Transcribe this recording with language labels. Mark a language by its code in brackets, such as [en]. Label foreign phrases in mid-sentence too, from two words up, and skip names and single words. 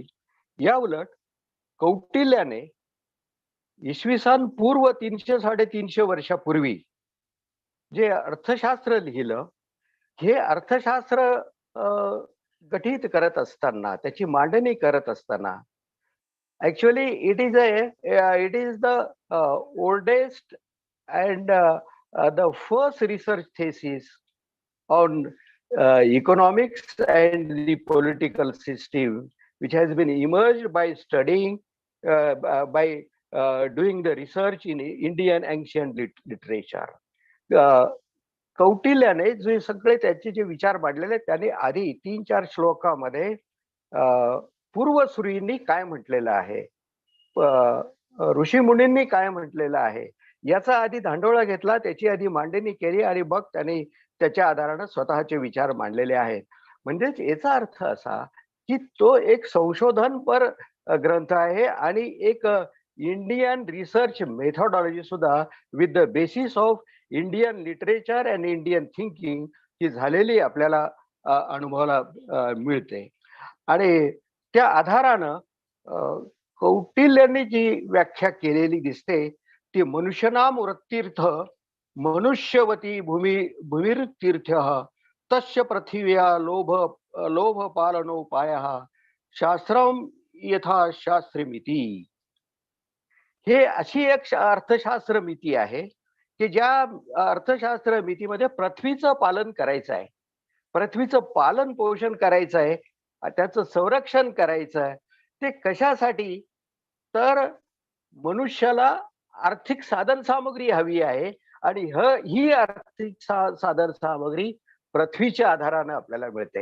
[mr] या उलट कौटिल्याने इसवी सन पूर्व 300-350 वर्षापूर्वी जे अर्थशास्त्र लिहिलं हे अर्थशास्त्र गठीत करत असताना त्याची मांडणी करत असताना [en] actually it is the oldest and the first research thesis on economics and the political system which has been emerged by studying by doing the research in Indian ancient literature. [mr] कौटिल्याने जे सगळे त्याचे जे विचार मांडलेले त्याने आधी 3-4 श्लोकामध्ये पूर्वसुरींनी काय म्हटलेलं आहे, ऋषीमुनींनी काय म्हटलेलं आहे याचा आधी धांडोळा घेतला, त्याची आधी मांडणी केली आणि मग त्यांनी त्याच्या आधाराने स्वतःचे विचार मांडलेले आहेत. म्हणजेच याचा अर्थ असा की तो एक संशोधनपर ग्रंथ आहे आणि एक [en] Indian research methodology [mr] सुद्धा [en] with the basis of Indian literature and Indian thinking [mr] ही झालेली आपल्याला अनुभवाला मिळते. आणि त्या आधारानं कौटिल्यांनी जी व्याख्या केलेली दिसते ती [sa] मनुष्यनाम वृत्तीर्थ मनुष्यवती भूमिर्तीर्थ तस्य पृथिव्या लोभ पालनोपायः शास्त्रम यथा शास्त्रमिती. [mr] हे अशी एक अर्थशास्त्र मिती आहे की ज्या अर्थशास्त्र मितीमध्ये पृथ्वीचं पालन करायचं आहे, पृथ्वीचं पालन पोषण करायचं आहे, त्याचं संरक्षण करायचं आहे. ते कशासाठी तर मनुष्याला आर्थिक साधन सामग्री हवी आहे आणि ही आर्थिक साधन सामग्री पृथ्वीच्या आधाराने आपल्याला मिळते.